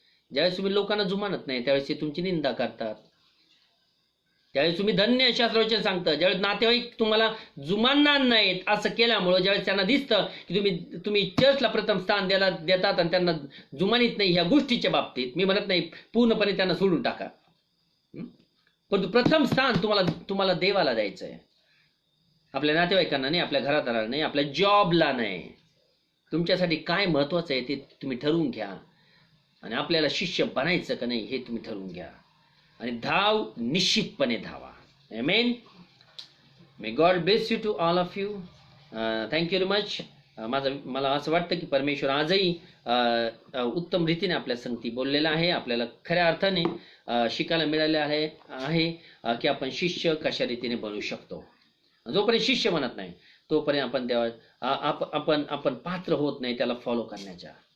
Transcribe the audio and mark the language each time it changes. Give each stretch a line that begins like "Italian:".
Marathi: ज्यावेळेस तुम्ही लोकांना जुमानत नाही त्यावेळेस ते तुमची निंदा करतात. ज्यावेळेस तुम्ही धन्य शास्त्रवचन सांगता, ज्यावेळेस नातेवाईक तुम्हाला जुमानणार नाहीत असं केल्यामुळं, ज्यावेळेस त्यांना दिसतं की तुम्ही चर्चला प्रथम स्थान देतात आणि त्यांना जुमानीत नाही ह्या गोष्टीच्या बाबतीत, मी म्हणत नाही पूर्णपणे त्यांना सोडून टाका, परंतु प्रथम स्थान तुम्हाला देवाला द्यायचं आहे. आपल्या नातेवाईकांना नाही, आपल्या घरादाराला नाही, आपल्या जॉबला नाही. तुमच्यासाठी काय महत्वाचं आहे ते तुम्ही ठरवून घ्या आणि आपल्याला शिष्य बनायचं का नाही हे तुम्ही ठरवून घ्या आणि धाव निश्चितपणे धावा. आमेन.
English: May God bless you to all of you. Thank you very much.
Marathi: मला असं वाटतं की परमेश्वर आजही उत्तम रीतीने आपल्या संगती बोललेला आहे. आपल्याला खऱ्या अर्थाने शिकायला मिळाले आहे की आपण शिष्य कशा रीतीने बनू शकतो. जोपर्यंत शिष्य बनत नाही तोपर्यंत आपण पात्र होत नाही त्याला फॉलो करण्याच्या.